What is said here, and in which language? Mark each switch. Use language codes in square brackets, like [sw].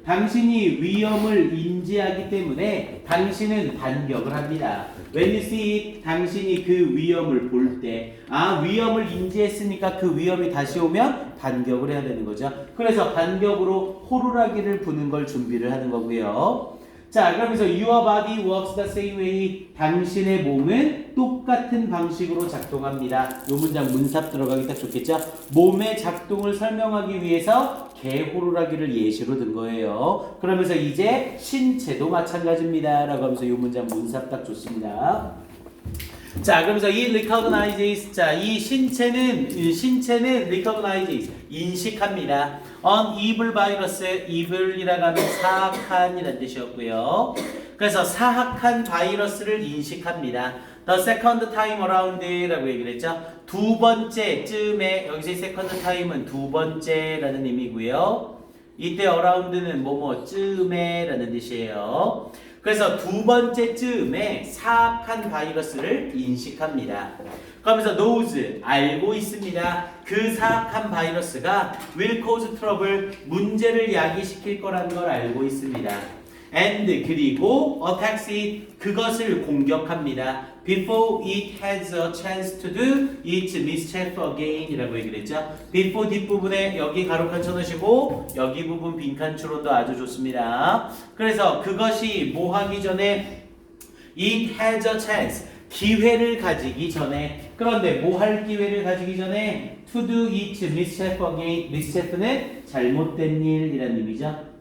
[ko] 당신이 위험을 인지하기 때문에 당신은 반격을 합니다. [en] When you see it, [ko] 당신이 그 위험을 볼 때, 위험을 인지했으니까 그 위험이 다시 오면 반격을 해야 되는 거죠. 그래서 반격으로 호루라기를 부는 걸 준비를 하는 거고요. 자, 그러면서 [en] your body works the same way. [ko] 당신의 몸은 똑같은 방식으로 작동합니다. 이 문장 문삽 들어가기 딱 좋겠죠? 몸의 작동을 설명하기 위해서 개 호루라기를 예시로 든 거예요. 그러면서 이제 신체도 마찬가지입니다. 라고 하면서 이 문장 문삽 딱 좋습니다. 자, 그러면서 이 recognizes, 자, 이 신체는 recognizes, 인식합니다. on evil virus, evil이라고 하면 사악한이라는 뜻이었고요. 그래서 사악한 바이러스를 인식합니다. [en] The second time around [ko] 라고 얘기를 했죠. 두 번째쯤에, 여기서 second time은 두 번째라는 의미고요. 이때 around는 뭐뭐쯤에라는 뜻이에요. 그래서 두 번째쯤에 사악한 바이러스를 인식합니다. 그러면서 knows, 알고 있습니다. 그 사악한 바이러스가 will cause trouble, 문제를 야기시킬 거라는 걸 알고 있습니다. and, 그리고 attacks it, 그것을 공격합니다. [en] before it has a chance to do its mischief again [ko] 이라고 얘기를 했죠. before 뒷부분에 여기 가로칸 쳐놓으시고 여기 부분 빈칸 추론도 아주 좋습니다. 그래서 그것이 뭐 하기 전에 [en] it has a chance, [ko] 기회를 가지기 전에, 그런데 뭐 할 기회를 가지기 전에 to do its mischief again, mischief는 잘못된 일이라는 의미죠.